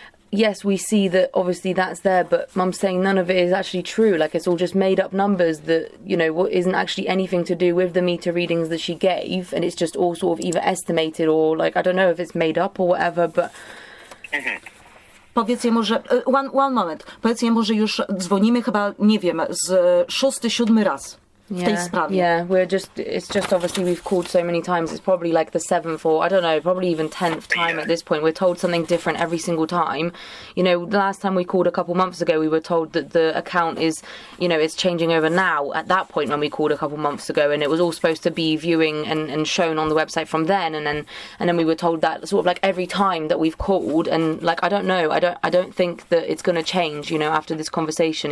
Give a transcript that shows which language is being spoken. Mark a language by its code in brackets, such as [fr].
[en] Yes, we see that obviously that's there, but Mum's saying none of it is actually true. Like, it's all just made up numbers that, you know, isn't actually anything to do with the meter readings that she gave, and it's just all sort of either estimated or, like, I don't know if it's made up or whatever, but... [pl] Powiedz jemu, że... [en] One moment. [pl] Powiedz jemu, że już dzwonimy chyba, nie wiem, z 6., 7. raz. W tej sprawie. [en] Yeah, it's just obviously we've called so many times, it's probably like the 7th or I don't know, probably even 10th time at this point. We're told something different every single time. You know, the last time we called a couple months ago, we were told that the account is, you know, it's changing over now at that point when we called a couple months ago, and it was all supposed to be viewing and shown on the website from then, and then we were told that sort of like every time that we've called, and like I don't know, I don't think that it's going to change, you know, after this conversation.